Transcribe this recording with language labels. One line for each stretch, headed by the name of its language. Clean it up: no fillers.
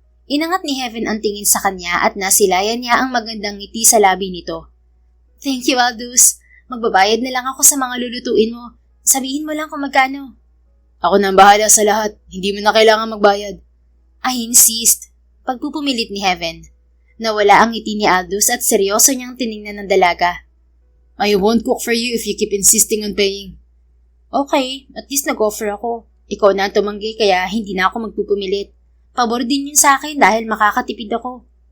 Filipino: Inangat ni Heaven ang tingin sa kanya at nasilayan niya ang magandang ngiti sa labi nito.
English: Thank you, Aldous.
Filipino: Magbabayad na lang ako sa mga lulutuin mo. Sabihin mo lang kung magkano. Ako na ang bahala sa lahat. Hindi mo na kailangan magbayad.
English: I insist.
Filipino: Pagpupumilit ni Heaven. Nawala ang ngiti ni Aldous at seryoso niyang tiningnan ng dalaga.
English: I won't cook for you if you keep insisting on paying. Okay, at least
Filipino: nag-offer ako. Ikaw na ang tumanggi kaya hindi na ako magpupumilit. Pabor din yun sa akin dahil makakatipid ako.